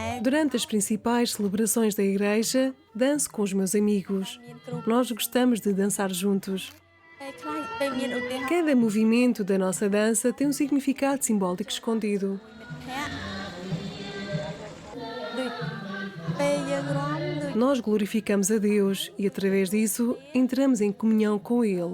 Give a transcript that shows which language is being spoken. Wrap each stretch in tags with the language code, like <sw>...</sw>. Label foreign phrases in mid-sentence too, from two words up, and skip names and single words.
<pt>Durante as principais celebrações da igreja, danço com os meus amigos. Nós gostamos de dançar juntos.</pt> <km>ពេលខ្លះពេលមានឧទាហរណ៍</km> <pt>Cada movimento da nossa dança tem um significado simbólico escondido.</pt> <km>ភ័ក្រដូចពេលយើងរាំដូច</km> <pt>Nós glorificamos a Deus e, através disso, entramos em comunhão com Ele.</pt>